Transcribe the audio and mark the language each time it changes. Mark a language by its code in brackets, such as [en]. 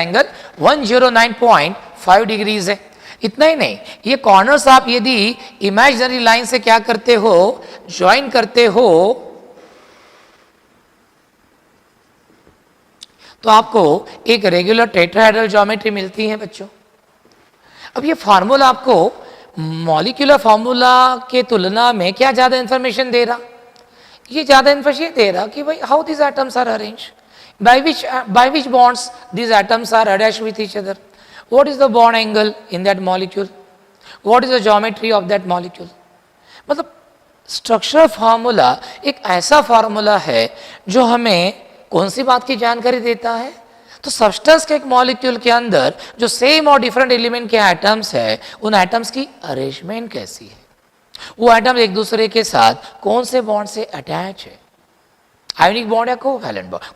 [hi] Angle 109.5 degrees है. इतना ही नहीं, ये कॉर्नर्स आप यदि इमेजिनरी लाइन से क्या करते हो, ज्वाइन करते हो, तो आपको एक रेगुलर टेट्राहेड्रल ज्योमेट्री मिलती है बच्चों. अब ये फार्मूला आपको मॉलिक्यूलर फार्मूला के तुलना में क्या ज्यादा इंफॉर्मेशन दे रहा? ये ज्यादा इंफॉर्मेशन दे रहा कि भाई [en] How this atoms are arranged, by which bonds these atoms are attached with each other, what is the bond angle in that molecule, what is the geometry of that molecule. [hi] मतलब structural formula एक ऐसा formula है जो हमें कौन सी बात की जानकारी देता है? तो सब्सटेंस के एक मॉलिक्यूल के अंदर जो सेम और डिफरेंट एलिमेंट के एटम्स है, उन एटम्स की अरेंजमेंट कैसी है, वो एटम्स एक दूसरे के साथ कौन से बॉन्ड से अटैच है, आयोनिक बॉन्ड या कोवैलेंट बॉन्ड.